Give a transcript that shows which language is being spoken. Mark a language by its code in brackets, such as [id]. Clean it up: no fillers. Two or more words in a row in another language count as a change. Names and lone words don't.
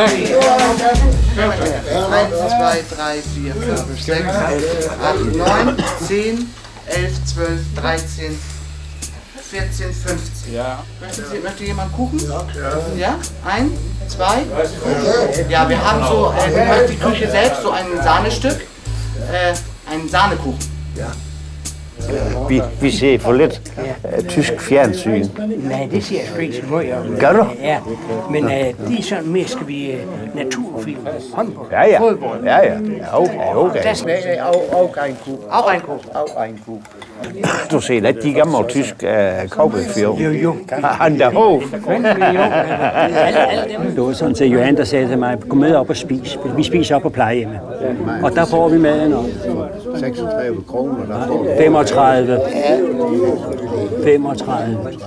[de] 1, 2, 3, 4, 5, 6, 7, 8, 9, 10, 11, 12, 13, 14, 15. Ja. Möchte jemand Kuchen? Ja. 1, 2. Ja, wir haben so die Küche selbst so ein Sahnestück, einen Sahnekuchen. Ja. [da] Vi ser for lidt tysk fjernsyn. Nej, det siger jeg sgu ikke så meget om. Gør du? Ja, men det er sådan mere, skal vi naturfilm, håndbold, ja. fodbold. Ja. Okay. [de] Auch ein Kuchen. [da] Du ser lidt de gamle tysk cowboyfilm. Jo. Han der Hof. Det var sådan til Johan, der sagde til mig, gå med op og spis. Vi spiser op på plejehjemmet. Og der får vi maden op. 36 kroner, der får 35. 35.